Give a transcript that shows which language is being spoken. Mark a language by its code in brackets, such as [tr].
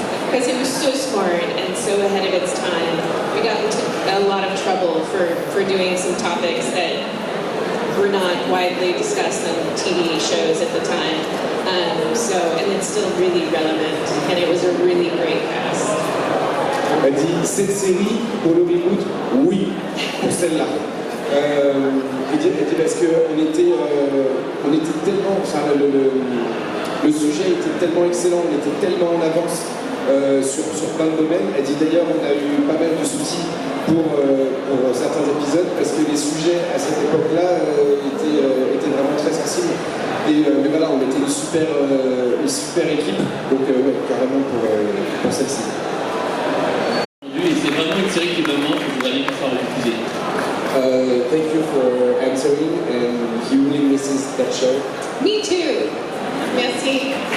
[en] Because it was so smart and so ahead of its time. We got into a lot of trouble for doing some topics that were not widely discussed on TV shows at the time. And it's still really relevant, and it was a really great cast. [fr] Elle dit, cette série, pour le reboot, oui, pour celle-là. Elle dit parce qu'on était tellement, enfin, le sujet était tellement excellent, on était tellement en avance sur plein de domaines. Elle dit d'ailleurs, on a eu pas mal de soucis pour certains épisodes parce que les sujets à cette époque-là étaient vraiment très sensibles. Mais voilà, on était une super équipe, donc ouais, carrément pour celle-ci. Et c'est vraiment une série qui me manque, que je voudrais bien pouvoir diffuser. [en] Thank you for answering, and he really misses that show. Me too. [fr] Merci.